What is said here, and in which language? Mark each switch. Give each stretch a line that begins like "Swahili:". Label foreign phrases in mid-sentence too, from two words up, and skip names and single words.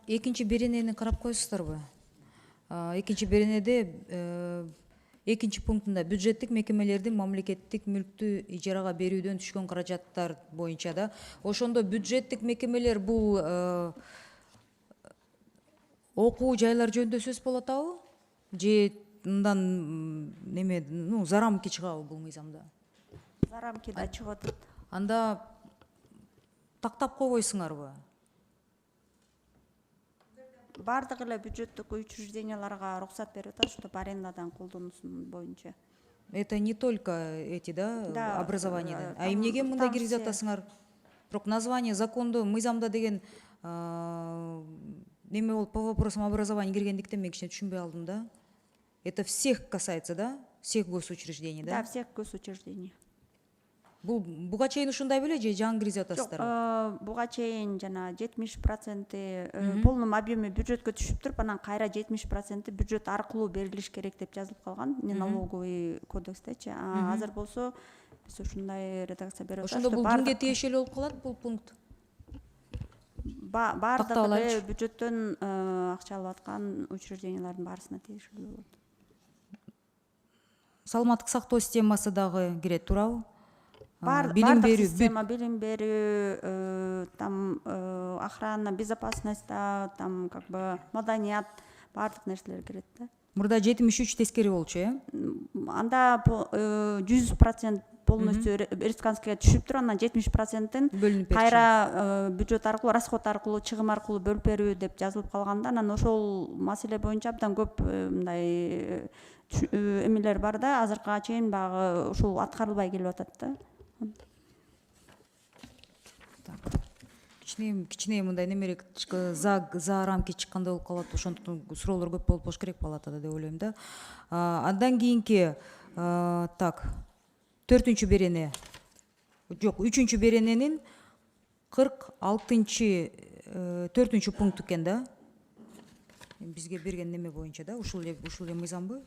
Kyrgyz: экинчи беренени карап коесуздарбы? Экинчи беренеде экинчи пунктунда бюджеттик мекемелердин мамлекеттик мүлктү ижарага берүүдөн түшкөн каражаттар боюнча да, ошондо бюджеттик мекемелер бул окуу жайлар жөнүндө сөз болуп атабы? Же мындан неме,
Russian: за рамки
Kyrgyz: чыгабы бул мыйзамда?
Russian: За рамки
Kyrgyz: да чыгып атат. Анда тактап койбойсуңарбы? Бардык эле бюджеттик учрежденияларга руксат берип атат,
Russian: чтобы арендадан
Kyrgyz: колдонуусун боюнча.
Russian: Это не только эти, да, образование.
Kyrgyz: А эмнеге мындай там киргизип
Russian: все.
Kyrgyz: атасыңар? Бирок название закондо мыйзамда деген неме болуп
Russian: по вопросам образования
Kyrgyz: киргендиктен мен кичине түшүнбөй алдым да.
Russian: Это всех касается, да? Всех госучреждений, да? Да, всех госучреждений.
Kyrgyz: Бул буга чейин ушундай беле же жаңы киргизип атасыздар? Буга чейин жана 70%
Russian: полном объеме
Kyrgyz: бюджетке түшүп туруп, анан кайра 70% бюджет аркылуу берилиш керек деп жазылып калган, налоговый кодекстечи. Азыр болсо биз ушундай редакция берип атабыз. Ошондо бул кимге тиешелүү болуп калат бул пункт? Бардык эле бюджеттен акча алып аткан учреждениялардын баарысына тиешелүү болот. Саламаттык сактоо системасы дагы кирет, туурабы? Бардык система, билим берүү,
Russian: там охрана, безопасность, там как бы маданият,
Kyrgyz: бардык нерселер кирет да. Мурда 73 тескери болчу, Анда 100% полностью республиканскийге түшүп туруп, анан 70%-ин кайра бюджет аркылуу, расход аркылуу, чыгым аркылуу бөлүп берүү деп жазылып калганда, анан ошол маселе боюнча абдан көп мындай эмелер бар да, азыркыга чейин баягы ушул аткарылбай келип атат да. Кичине мындай немерек
Russian: за рамки
Kyrgyz: чыккандай болуп калат, ошондуктан суроолор көп болуп болуш керек палатада деп ойлойм да. Андан кийинки так 4-чү берене. Жок, 3-чү берененин 46-чы 4-чү пункт экен да. Бизге берген неме боюнча да, ушул эле мыйзамбы?